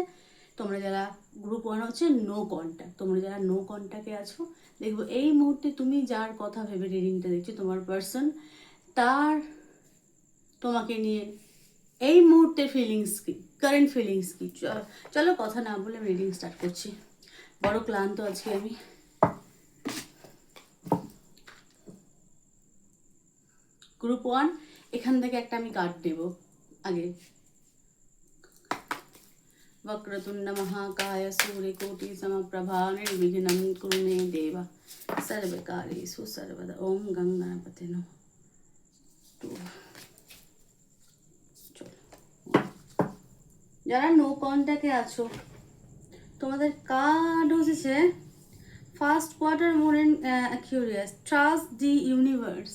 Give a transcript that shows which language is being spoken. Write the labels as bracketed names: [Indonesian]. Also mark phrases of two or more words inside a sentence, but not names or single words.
[Bangla] তোমরা যারা গ্রুপ 1 হচ্ছে [English] no contact, [Bangla] তোমরা যারা [English] no contact [Bangla] আছো, দেখবো এই মুহূর্তে তুমি যার কথা ভেবে রিডিংটা দেখছো, তোমার পার্সন তার তোমাকে নিয়ে এই মুহূর্তের ফিলিংস কি, [English] current feelings [Bangla] কি। চলো কথা না বলে আমি [English] reading start [Bangla] করছি। বড় ক্লান্ত আজকে আমি। গ্রুপ 1, এখান থেকে একটা আমি কার্ড দেব আগে। [Sanskrit] वक्रतुंड महाकाय सूर्यकोटि समप्रभा निर्विघ्नं कुरु मे देव सर्वकार्येषु सर्वदा। ओम गंगणपते नमः। [Bangla] যারা [English] no contact [Bangla] আছো, তোমাদের কার্ড হচ্ছে [English] first quarter more and curious, trust the universe.